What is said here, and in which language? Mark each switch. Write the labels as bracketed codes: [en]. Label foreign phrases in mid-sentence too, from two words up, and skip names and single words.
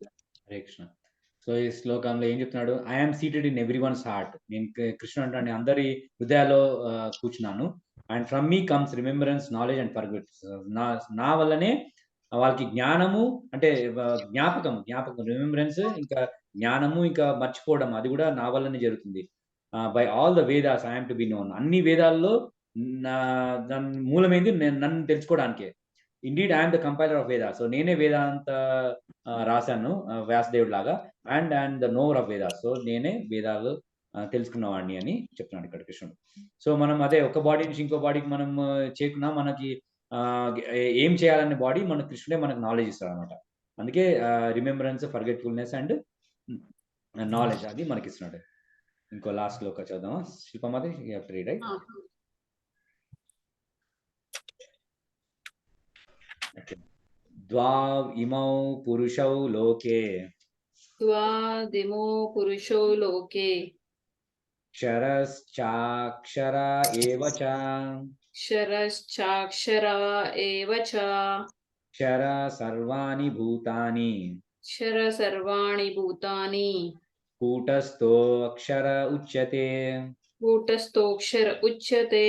[te] హరే కృష్ణ. సో ఈ శ్లోకంలో ఏం చెప్తున్నాడు? [en] I'm seated in every one's heart. [te] నేను కృష్ణ అంటే అందరి హృదయాల్లో కూర్చున్నాను. [en] and from me comes remembrance, knowledge and forgets. [te] నా వల్లనే వాళ్ళకి జ్ఞానము అంటే జ్ఞాపకం రిమెంబరెన్స్, ఇంకా జ్ఞానము, ఇంకా మర్చిపోవడం, అది కూడా నా వల్లనే జరుగుతుంది. [en] by all the Vedas I'm to be known. [te] అన్ని వేదాల్లో దాని మూలమైంది నన్ను తెలుసుకోవడానికే. [en] indeed I'm the compiler of Vedas. [te] సో నేనే వేదాంత రాశాను వ్యాసదేవుడు లాగా. [en] and the knower of Vedas. [te] సో నేనే వేదాలు తెలుసుకున్నవాడిని అని చెప్తున్నాడు ఇక్కడ కృష్ణుడు. సో మనం అదే ఒక బాడీ నుంచి ఇంకో బాడీకి మనం చేయకున్నా మనకి ఏం చేయాలనే బాడీ మన కృష్ణుడే మనకు నాలెడ్జ్ ఇస్తాడు అనమాట. అందుకే [en] remembrance, forgetfulness and knowledge [te] అది మనకి ఇస్తున్నాడు. ఇంకో లాస్ట్ లో చదువుదామా శిల్పమాది? [en] you have to read, right? [sa] द्वाविमौ पुरुषौ लोके क्षरश्चाक्षर एव च क्षर सर्वाणि भूतानि कूटस्थोऽक्षर उच्यते